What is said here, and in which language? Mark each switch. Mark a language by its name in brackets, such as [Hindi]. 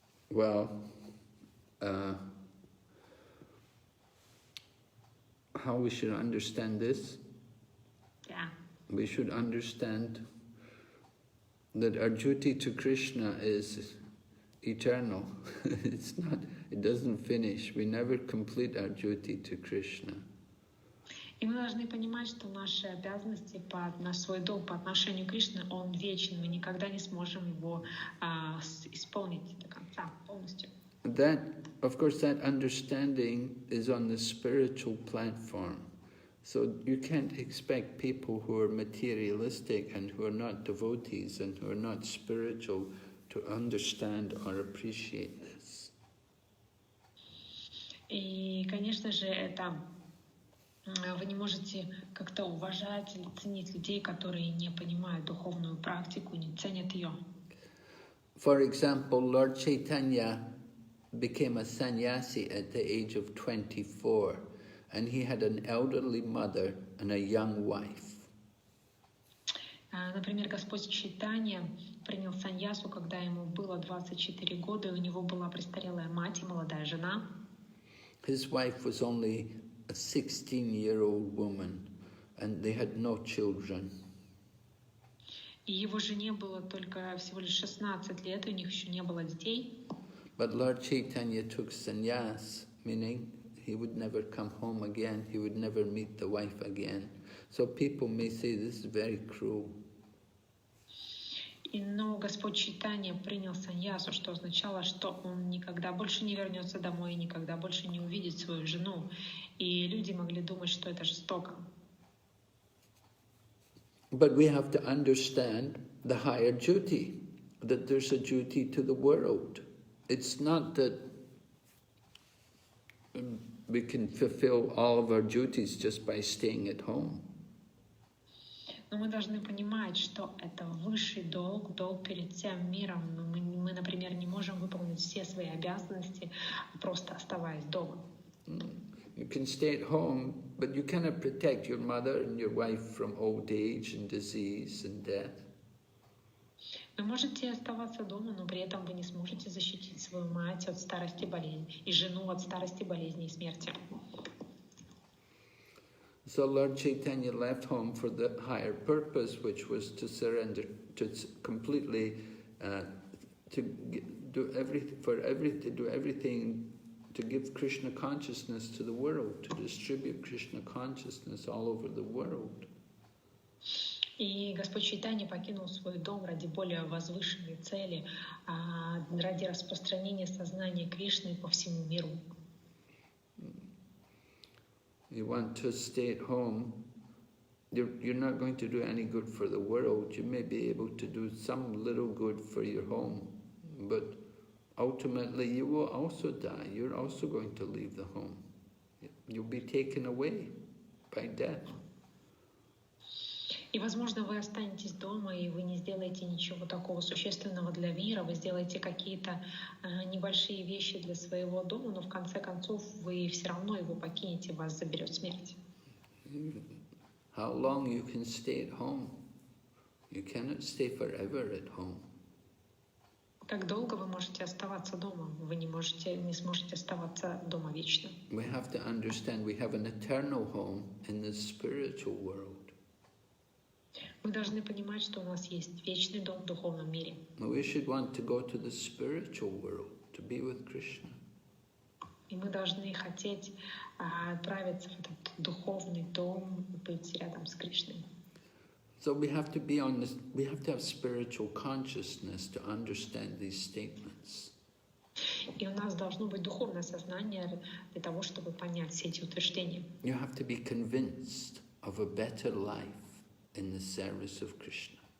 [English] Well, how we should understand this? Yeah. We should understand that our duty to Krishna is eternal. It doesn't finish. We never complete our duty to Krishna. [Russian] И мы должны понимать, что наши обязанности, наш свой долг по отношению к Кришне, он вечен. Мы никогда не сможем его исполнить до конца, полностью. [English] That, of course, that understanding is on the spiritual platform. So you can't expect people who are materialistic and who are not devotees and who are not spiritual to understand or appreciate this. [Russian] И, конечно же, это вы не можете как-то уважать или ценить людей, которые не понимают духовную практику, не ценят ее. [English] For example, Lord Chaitanya became a sannyasi at the age of 24, and he had an elderly mother and a young wife. [Russian] Например, Господь Чайтанья принял саньясу, когда ему было 24 года, и у него была престарелая мать и молодая жена. [English] His wife was only a 16-year-old woman, and they had no children. [Russian] И его жене было только всего лишь 16 лет, и у них еще не было детей. [English] But Lord Chaitanya took sannyas, meaning he would never come home again, he would never meet the wife again. So people may say this is very cruel. [Russian] Но Господь Чайтанья принял саньясу, что означало, что он никогда больше не вернется домой и никогда больше не увидит свою жену. И люди могли думать, что это жестоко. [English] But we have to understand the higher duty, that there's a duty to the world. It's not that we can fulfill all of our duties just by staying at home. [Russian] Но мы должны понимать, что это высший долг, долг перед всем миром. Мы, например, не можем выполнить все свои обязанности, просто оставаясь дома. [English] You can stay at home, but you cannot protect your mother and your wife from old age and disease and death. [Russian] Вы можете оставаться дома, но при этом вы не сможете защитить свою мать от старости болезни и жену от старости болезни и смерти. [English] So Lord Chaitanya left home for the higher purpose, which was to surrender, to completely, to do everything, to give Krishna consciousness to the world, to distribute Krishna consciousness all over the world. [Russian] И Господь Чайтанья покинул свой дом ради более возвышенной цели, ради распространения сознания Кришны по всему миру. [English] You want to stay at home, you're not going to do any good for the world. You may be able to do some little good for your home, but ultimately you will also die. You're also going to leave the home. You'll be taken away by death. [Russian] И, возможно, вы останетесь дома, и вы не сделаете ничего такого существенного для мира, вы сделаете какие-то небольшие вещи для своего дома, но в конце концов вы все равно его покинете, вас заберет смерть. [English] How long you can stay at home? You cannot stay forever at home. [Russian] Как долго вы можете оставаться дома? Вы не сможете оставаться дома вечно. [English] We have to understand we have an eternal home in the spiritual world. [Russian] Мы должны понимать, что у нас есть вечный дом в духовном мире. [English] We should want to go to the spiritual world to be with Krishna. [Russian] И мы должны хотеть отправиться в этот духовный дом, быть рядом с Кришной. [English] So we have to be on this. We have to have spiritual consciousness to understand these statements. [Russian] И у нас должно быть духовное сознание для того, чтобы понять все эти утверждения. [English] You have to be convinced of a better life in the service of Krishna.